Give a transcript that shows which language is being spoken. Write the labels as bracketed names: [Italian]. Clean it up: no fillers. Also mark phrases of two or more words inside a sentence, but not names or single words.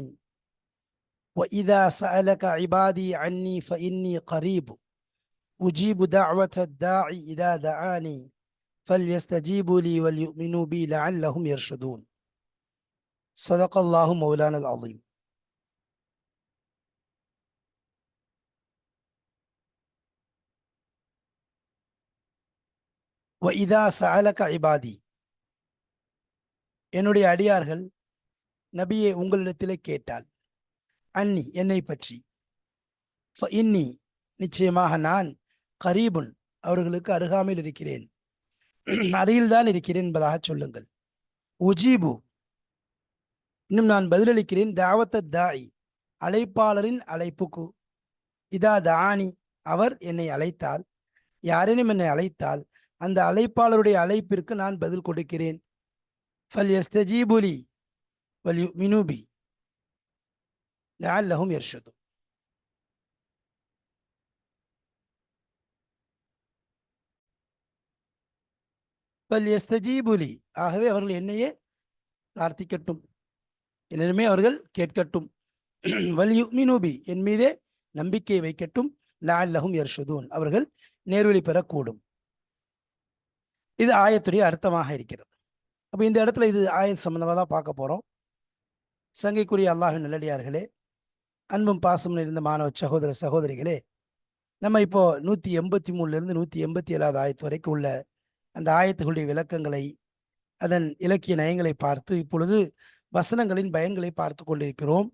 [Arabic] وإذا سألك عبادي عني فإني قريب أجيب دعوة الداعي إذا دعاني فليستجيبوا لي وليؤمنوا بي لعلهم يرشدون. صدق الله مولانا العظيم. وإذا سألك عبادي, [Tamil] என்னுடைய அடியார்கள் நபியே உங்களிடத்திலே கேட்டால், அன்னி என்னை பற்றி, இன்னி நிச்சயமாக நான், கரீபுன் அவர்களுக்கு அருகாமையில் இருக்கிறேன், அருகில்தான் இருக்கிறேன் என்பதாக சொல்லுங்கள். உஜீபு இன்னும் நான் பதிலளிக்கிறேன், [Arabic] دعوة الداعي [Tamil] அழைப்பாளரின் அழைப்புக்கு, [Arabic] إذا دعاني [Tamil] அவர் என்னை அழைத்தால், யாரேனும் என்னை அழைத்தால் அந்த அழைப்பாளருடைய அழைப்பிற்கு நான் பதில் கொடுக்கிறேன். [Arabic] فَلْيَسْتَجِيبُوا لِي وَلْيُؤْمِنُوا بِي لَعَلَّهُمْ يَرْشُدُونَ. فَلْيَسْتَجِيبُوا لِي, [Tamil] ஆகவே அவர்கள் என்னையே பிரார்த்திக்கட்டும், என்னிடமே அவர்கள் கேட்கட்டும். [Arabic] وَلْيُؤْمِنُوا بِي, [Tamil] என் மீதே நம்பிக்கை வைக்கட்டும். [Arabic] لَعَلَّهُمْ يَرْشُدُونَ, [Tamil] அவர்கள் நேர்வழி பெறக்கூடும். இது ஆயத்துடைய அர்த்தமாக இருக்கிறது. அப்போ இந்த இடத்துல இது ஆயத் சம்பந்தமாக தான் பார்க்க போகிறோம். சங்கைக்குரிய அல்லாஹ்வின் நல்லடியார்களே, அன்பும் பாசமும் இருந்த மாணவ சகோதர சகோதரிகளே, நம்ம இப்போ 183 187 ஆயத்து வரைக்கும் உள்ள அந்த ஆயத்துகளுடைய விளக்கங்களை, அதன் இலக்கிய நயங்களை பார்த்து இப்பொழுது வசனங்களின் பயன்களை பார்த்து கொண்டிருக்கிறோம்.